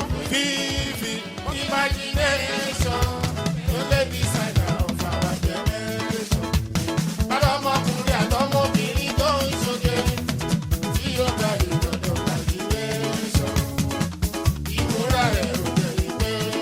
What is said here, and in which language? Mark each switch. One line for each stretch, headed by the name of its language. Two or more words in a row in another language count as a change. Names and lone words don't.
English: Vivi, imagination, the baby sign of our generation.
Yoruba: Ọlọ́mọkùnrin àtọmọbìnrin tó ń ṣoge, tí ó gba ìdọ̀dọ̀ imagination. Ìmúra rẹ̀ ò jẹ́ ìgbé.